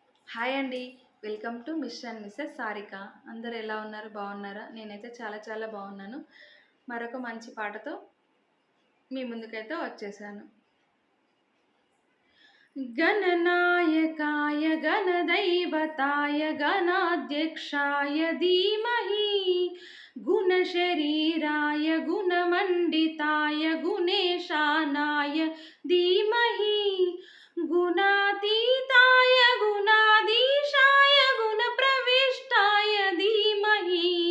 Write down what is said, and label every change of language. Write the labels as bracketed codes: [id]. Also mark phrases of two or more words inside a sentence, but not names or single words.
[te] హాయ్ అండి. [en] welcome to [te] మిస్టర్ అండ్ మిసెస్ సారిక. అందరూ ఎలా ఉన్నారు? బాగున్నారా? నేనైతే చాలా బాగున్నాను. మరొక మంచి పాటతో మీ ముందుకైతే వచ్చేసాను. [sa] గణనాయకాయ గణदैवताय गणाध्यक्षाय धीमहि गुणशरीराय गुणमण्डिताय गुणेशानाय धीमहि गुणातीताय गुणाधीशाय गुणप्रविष्टाय धीमहि